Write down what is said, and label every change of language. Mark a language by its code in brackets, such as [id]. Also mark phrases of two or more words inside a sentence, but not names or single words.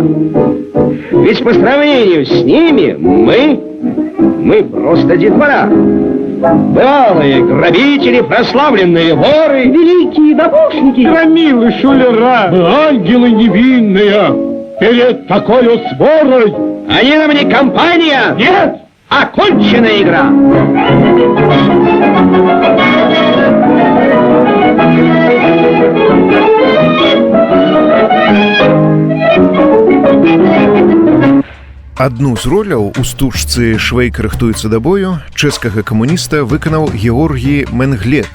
[ru] Ведь по сравнению с ними мы просто детвора. Бывалые грабители, прославленные воры, великие домушники, Громилы, шулера, ангелы невинные. Перед такой сворой они нам не компания, нет, оконченная игра. [be] Адну з роляў у стужцы «Швейк рыхтуецца да бою» чэшскага камуніста выканаў Георгій Менглет.